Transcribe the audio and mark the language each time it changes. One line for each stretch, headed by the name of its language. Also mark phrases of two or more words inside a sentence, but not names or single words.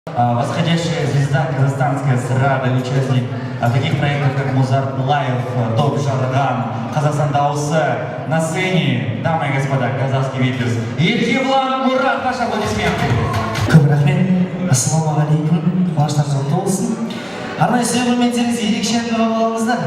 Russian: Восходящая звезда казахстанская эстрады, участник таких проектов, как Музарт Лайв, Топ Жарган, Казахстан Даусы. На сцене, дамы и господа, казахский Витязь, Еркебулан Мурат, ваши аплодисменты.
Kazakh: Көп рахмет. Ассалаумағалейкум. Қуаныштарыңыз құтты болсын. Арнайы сүйемелдеріңіз ерекше әңгіме болыңыздар.